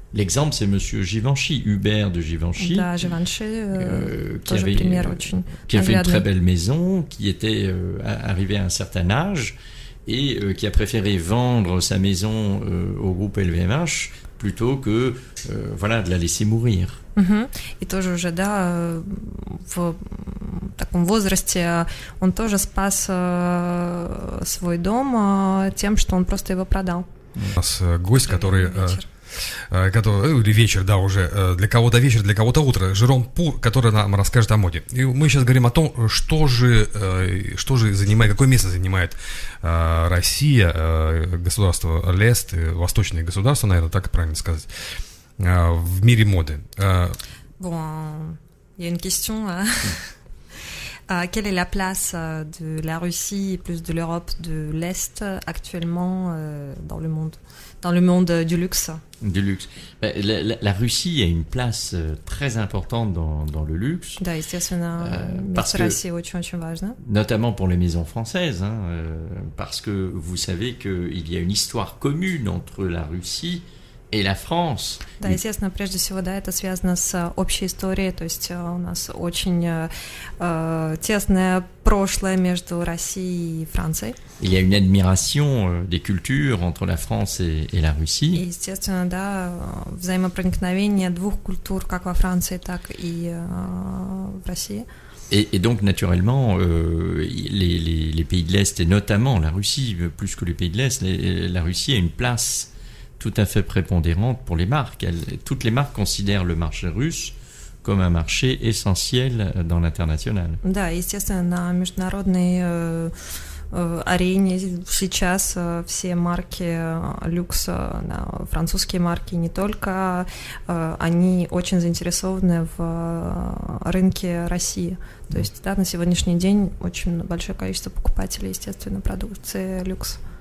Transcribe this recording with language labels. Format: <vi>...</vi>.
<fr>L'exemple, c'est Monsieur Givenchy, Hubert de Givenchy,</fr> <ru>да, Givenchy, тоже пример очень</ru> <fr>qui a fait une très belle maison, qui était arrivé à un certain âge et qui a préféré vendre sa maison au groupe LVMH plutôt que de la laisser mourir.</fr> <ru>И тоже уже, да, в таком возрасте он тоже спас свой дом тем, что он просто его продал. У нас гость, который... или вечер, да, уже для кого-то вечер, для кого-то утро, Жером Пур, который нам расскажет о моде. И мы сейчас говорим о том, что же занимает, какое место занимает Россия, государство Лест, восточные государства, наверное, так правильно сказать, в мире моды.</ru> <fr>Bon, il y a une question. Quelle est la place de la Russie et plus de l'Europe de l'Est actuellement dans le monde du luxe? Du luxe. La Russie a une place très importante dans le luxe.</fr> <ru>Да, естественно, место России очень важно.</ru> <fr>Notamment pour les maisons françaises, parce que vous savez qu'il y a une histoire commune entre la Russie et la France.</fr> <ru>Да, естественно, прежде всего, да, это связано с общей историей, то есть у нас очень тесное прошлое между Россией и Францией.</ru> <fr>Il y a une admiration des cultures entre la France et la Russie.</fr> <ru>И, естественно, да, взаимопроникновение двух культур, как во Франции, так и в России.</ru> <fr>Et donc, naturellement, les pays de l'Est, et notamment la Russie, plus que les pays de l'Est, la Russie a une place tout à fait prépondérante pour les marques. Toutes les marques considèrent le marché russe comme un marché essentiel dans l'international.</fr> <ru>Да, естественно, на международной арене сейчас все марки люкса, французские марки не только, они очень заинтересованы в рынке России. То есть, да, на сегодняшний день очень большое количество покупателей, естественно, продукции люкс.</ru>